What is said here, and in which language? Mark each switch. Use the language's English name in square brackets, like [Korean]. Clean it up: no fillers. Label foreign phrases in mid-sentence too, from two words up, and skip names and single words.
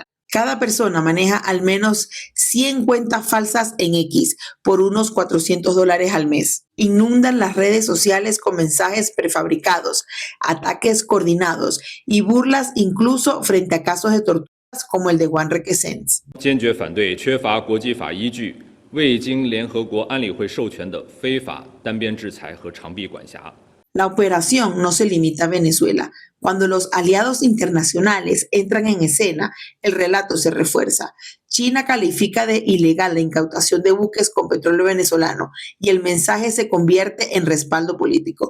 [Spanish] Cada persona maneja al menos 100 cuentas falsas en X por unos $400 al mes. Inundan las redes sociales con mensajes prefabricados, ataques coordinados y burlas incluso frente a casos de torturas como el de Juan Requesens. [Chinese] 坚决反对缺乏国际法依据、未经联合国安理会授权的非法单边制裁和长臂管辖。 [Spanish] La operación no se limita a Venezuela. Cuando los aliados internacionales entran en escena, el relato se refuerza. China califica de ilegal la incautación de buques con petróleo venezolano y el mensaje se convierte en respaldo político.